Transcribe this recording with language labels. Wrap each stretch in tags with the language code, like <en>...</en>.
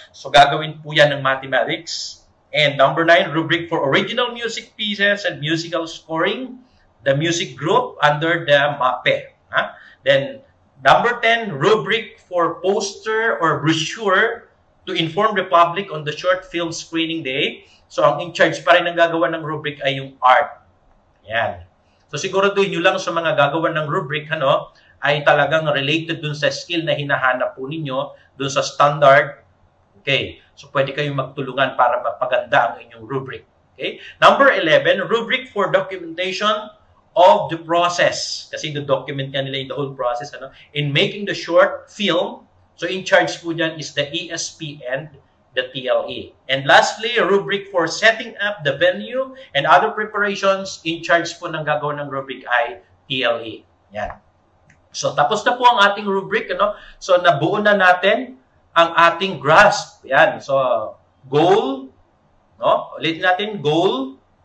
<en>So gagawin po yan ng mathematics. And number 9, rubric for original music pieces and musical scoring, the music group under the MAPE. Then number 10, rubric for poster or brochure to inform the public on the short film screening day.</en> <tl>So, ang in-charge pa rin ng gagawa ng rubric ay yung art. Yan. So, siguraduhin nyo lang sa mga gagawa ng rubric, ay talagang related dun sa skill na hinahanap po ninyo, dun sa standard. Okay. So, pwede kayong magtulungan para mapaganda ang inyong rubric. Okay.</tl> <en>Number 11, rubric for documentation of the process. Kasi document nga nila yung the whole process, in making the short film.</en> <tl>So, in charge po dyan is the ESP and the TLE.</tl> <en>And lastly, a rubric for setting up the venue and other preparations.</en> <tl>In charge po ng gagawin ng rubric ay TLE. Yan. So, tapos na po ang ating rubric. So, nabuo na natin ang ating grasp. Yan. So, goal. Ulitin natin. Goal.</tl>